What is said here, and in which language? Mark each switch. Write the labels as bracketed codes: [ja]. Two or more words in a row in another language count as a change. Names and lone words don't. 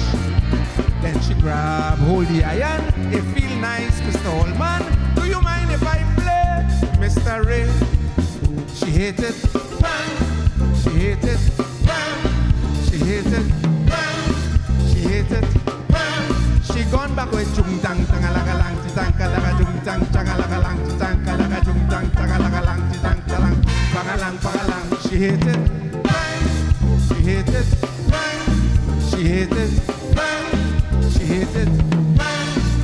[en] Then she grab hold the iron. It feel nice, Mr. Holman. Do you mind if I play, Mr. Ray? She hit it, bang. She hit it, bang. She hit it, bang. She hit it, bang. She gone back with jung tang tangalaga lang ti tang kalaga jung tang tangalaga lang ti tang kalaga jung tang tangalaga lang ti tang talang pangalang pangalang. She hit it, bang. She hit it, bang. She hit it, bang. She hit it, bang.